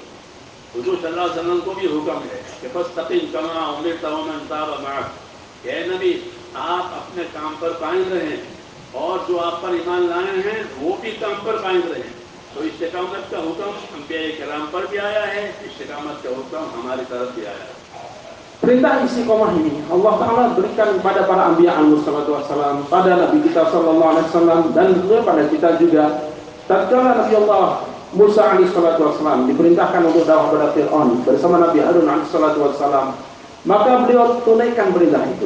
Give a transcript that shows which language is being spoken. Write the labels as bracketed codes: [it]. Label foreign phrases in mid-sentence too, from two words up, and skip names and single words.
[hi] हुजूर [ar] صلى الله عليه وسلم [hi] को भी हुक्म है कि [ar] فاستقم كما أمرت ومن تاب معك, [hi] हे नबी आप अपने काम पर कायम रहें, और जो आप पर ईमान लाए हैं वो भी काम पर कायम रहें। तो इस्तिकामत का हुक्म अंबिया किराम पर भी आया है, इस्तिकामत का हुक्म हमारी तरफ भी आया है। [id] Perintah istiqomah ini Allah Ta'ala berikan kepada para anbiya alaihissalam, pada Nabi kita [ar] صلى الله عليه وسلم, [id] dan juga pada kita juga. Tatkala Nabi Allah Musa alaihissalam diperintahkan untuk dakwah pada Fir'aun bersama Nabi Harun alaihissalam, maka beliau tunaikan perintah itu.